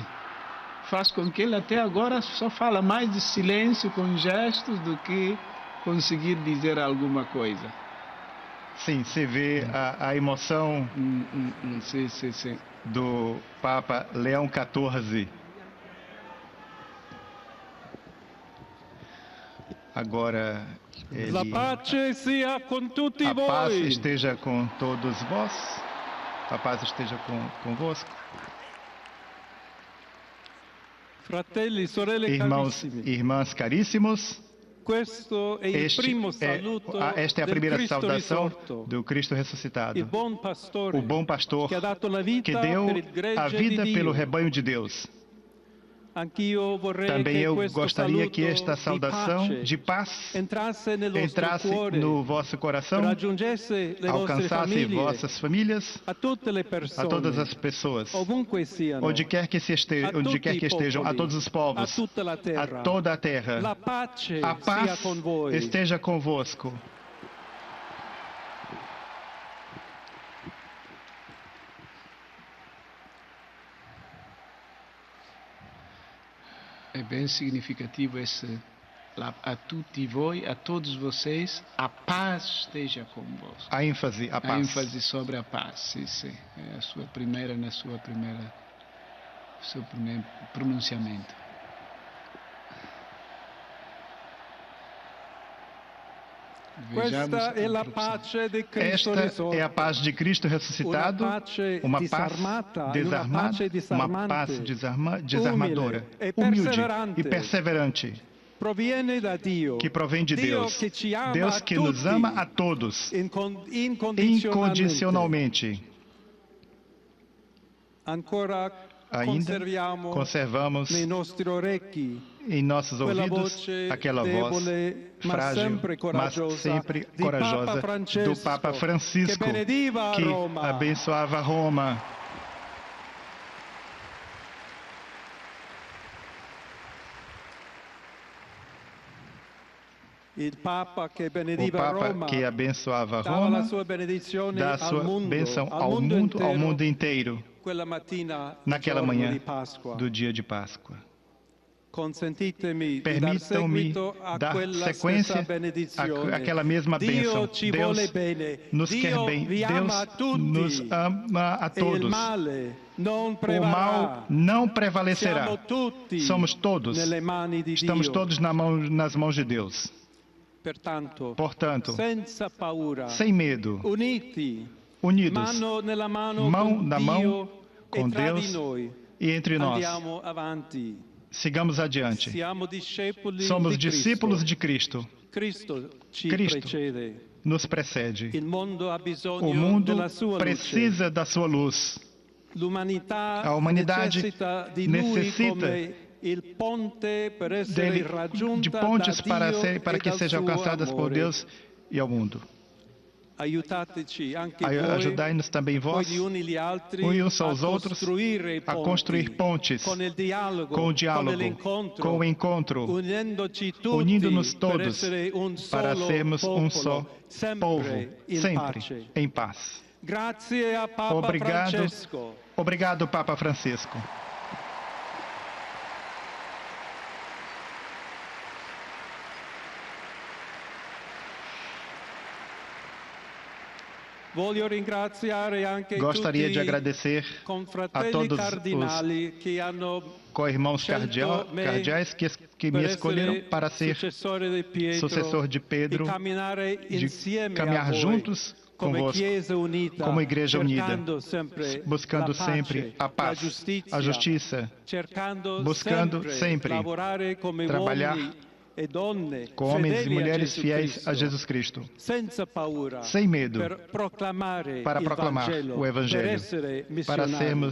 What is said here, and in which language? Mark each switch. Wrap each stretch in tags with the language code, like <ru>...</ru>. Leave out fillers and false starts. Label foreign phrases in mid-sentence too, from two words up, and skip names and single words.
<pt>Faz com que ele até agora só fala mais de silêncio com gestos do que conseguir dizer alguma coisa. Sim, você vê a emoção Sim. do Papa Leão XIV. Agora,</pt> <it>La pace sia con tutti</it> <pt>a paz</pt> <it>voi.</it> <pt>esteja com todos vós. A paz esteja convosco.</pt> <it>Fratelli, sorelle</it> <pt>Irmãos</pt> <it>carissimi,</it> <pt>e irmãs caríssimos,</pt> <it>questo è il primo saluto</it> <pt>esta é a</pt> <it>del</it> <pt>primeira</pt> <it>Cristo</it> <pt>saudação</pt> <it>risorto,</it> <pt>do Cristo ressuscitado.</pt> <it>il buon pastore</it> <pt>O bom pastor</pt> <it>che ha dato la vita</it> <pt>que deu</pt> <it>per il gregge</it> <pt>a vida</pt> <it>di</it> <pt>pelo</pt> <it>Dio.</it> <pt>rebanho de Deus.</pt> <it>Anch'io vorrei</it> <pt>Também</pt> <it>che</it> <pt>eu</pt> <it>questo</it> <pt>gostaria que</pt> <it>saluto</it> <pt>esta saudação</pt> <it>di pace</it> <pt>de paz</pt> <it>entrasse nel vostro</it> <pt>entrasse</pt> <it>cuore,</it> <pt>no vosso coração,</pt> <it>raggiungesse le vostre</it> <pt>alcançasse</pt> <it>famiglie,</it> <pt>vossas famílias,</pt> <it>a tutte le</it> <pt>a</pt> <it>persone,</it> <pt>todas as pessoas,</pt> <it>ovunque siano,</it> <pt>onde quer que estejam, a todos os a povos,</pt> <it>tutta la terra.</it> <pt>a toda a terra.</pt> <it>La pace</it> <pt>A</pt> <it>sia</it> <pt>paz</pt> <it>con voi.</it> <pt>esteja convosco. É bem significativo esse</pt> <it>a tutti voi,</it> <pt>a todos vocês, a paz esteja convosco. A ênfase, a paz. A ênfase sobre a paz, sim. É seu primeiro pronunciamento.</pt> <it>Questa è la pace di Cristo</it> <pt>Esta</pt> <it>risorto.</it> <pt>é a paz de Cristo ressuscitado, uma paz desarmada, uma paz desarmadora, humilde e perseverante,</pt> <it>proviene da Dio,</it> <pt>que provém de Deus.</pt> <it>che ci ama</it> <pt>Deus a que nos</pt> <it>tutti,</it> <pt>ama a todos, incondicionalmente. incondicionalmente.</pt> <it>Ancora</it> <pt>Ainda conservamos</pt> <it>nei nostri orecchi</it> <pt>em nossos</pt> <it>quella</it> <pt>ouvidos</pt> <it>voce</it> <pt>aquela voz</pt> <it>debole,</it> <pt>frágil, mas sempre corajosa do Papa Francisco,</pt> <it>que benediva</it> <pt>que</pt> <it>Roma.</it> <pt>abençoava Roma.</pt> <it>Il Papa che</it> <pt>O</pt> <it>benediva</it> <pt>Papa</pt> <it>Roma</it> <pt>que abençoava</pt> <it>dava</it> <pt>Roma</pt> <it>la sua benedizione</it> <pt>dá a</pt> <it>al</it> <pt>sua</pt> <it>mondo,</it> <pt>bênção</pt> <it>al</it> <pt>ao</pt> <it>mondo</it> <pt>mundo, ao</pt> <it>intero,</it> <pt>mundo inteiro,</pt> <it>quella mattina,</it> <pt>naquela</pt> <it>giorno</it> <pt>manhã</pt> <it>di Pasqua.</it> <pt>do dia de Páscoa.</pt> <it>Consentitemi di dar</it> <pt>Permitam-me</pt> <it>seguito a</it> <pt>dar</pt> <it>quella</it> <pt>sequência</pt> <it>stessa benedizione.</it> <pt>àquela mesma bênção.</pt> <it>Dio ci</it> <pt>Deus</pt> <it>vuole bene.</it> <pt>nos</pt> <it>Dio</it> <pt>quer bem.</pt> <it>vi ama a</it> <pt>Deus</pt> <it>tutti.</it> <pt>nos ama a</pt> <it>E il</it> <pt>todos.</pt> <it>male non</it> <pt>O</pt> <it>prevarrà.</it> <pt>mal não prevalecerá.</pt> <it>Siamo tutti</it> <pt>Somos todos.</pt> <it>nelle mani di</it> <pt>Estamos</pt> <it>Dio.</it> <pt>todos nas mãos de Deus. Portanto,</pt> <it>senza paura,</it> <pt>sem medo, unidos, mão na mão com Deus e entre nós.</pt> <it>andiamo avanti.</it> <pt>sigamos adiante.</pt> <it>Siamo discepoli</it> <pt>Somos</pt> <it>di</it> <pt>discípulos de Cristo.</pt> <it>Cristo ci</it> <pt>Cristo</pt> <it>precede.</it> <pt>nos precede.</pt> <it>Il mondo ha</it> <pt>O</pt> <it>bisogno</it> <pt>mundo</pt> <it>della sua luce.</it> <pt>precisa da sua luz.</pt> <it>L'umanità</it> <pt>A humanidade</pt> <it>necessita di lui</it> <pt>necessita</pt> <it>come il ponte per essere</it> <pt>de</pt> <it>raggiunta</it> <pt>pontes</pt> <it>da Dio</it> <pt>para</pt> <it>e</it> <pt>que</pt> <it>dal</it> <pt>sejam</pt> <it>suo</it> <pt>alcançadas por</pt> <it>amore.</it> <pt>Deus e ao mundo.</pt> <it>Aiutateci anche voi,</it> <pt>Ajudai-nos também vós,</pt> <it>gli uni gli altri,</it> <pt>uns aos</pt> <it>a</it> <pt>outros,</pt> <it>costruire</it> <pt>a construir pontes</pt> <it>con il dialogo,</it> <pt>com o diálogo,</pt> <it>l'incontro,</it> <pt>com o encontro,</pt> <it>unindo-ci tutti</it> <pt>unindo-nos</pt> <it>per</it> <pt>todos</pt> <it>essere un</it> <pt>para</pt> <it>solo</it> <pt>sermos um</pt> <it>popolo,</it> <pt>só</pt> <it>sempre</it> <pt>povo,</pt> <it>in</it> <pt>sempre</pt> <it>pace.</it> <pt>em paz.</pt> <it>Grazie a Papa</it> <pt>Obrigado,</pt> <it>Francesco.</it> <pt>obrigado, Papa Francisco.</pt> <it>Voglio ringraziare anche</it> <pt>Gostaria</pt> <it>tutti</it> <pt>de agradecer a</pt> <it>confratelli</it> <pt>todos</pt> <it>cardinali che hanno</it> <pt>co-irmãos</pt> <it>scelto me</it> <pt>cardeais que me</pt> <it>per</it> <pt>escolheram</pt> <it>essere</it> <pt>para ser</pt> <it>successore di Pietro,</it> <pt>sucessor de Pedro,</pt> <it>e camminare</it> <pt>de</pt> <it>insieme</it> <pt>caminhar</pt> <it>a voi,</it> <pt>juntos</pt> <it>come</it> <pt>convosco,</pt> <it>Chiesa unita,</it> <pt>como Igreja unida,</pt> <it>cercando sempre</it> <pt>buscando</pt> <it>la pace,</it> <pt>sempre a paz,</pt> <it>la</it> <pt>a justiça,</pt> <it>cercando</it> <pt>buscando sempre</pt> <it>lavorare come</it> <pt>trabalhar</pt> <it>uomini e donne</it> <pt>com homens e</pt> <it>fedeli a</it> <pt>mulheres</pt> <it>Gesù</it> <pt>fiéis</pt> <it>Cristo,</it> <pt>a Jesus Cristo,</pt> <it>senza paura,</it> <pt>sem medo,</pt> <it>per proclamare</it> <pt>para</pt> <it>il</it> <pt>proclamar</pt> <it>Vangelo,</it> <pt>o</pt> <it>per</it> <pt>Evangelho,</pt> <it>essere</it> <pt>para</pt> <it>missionari.</it>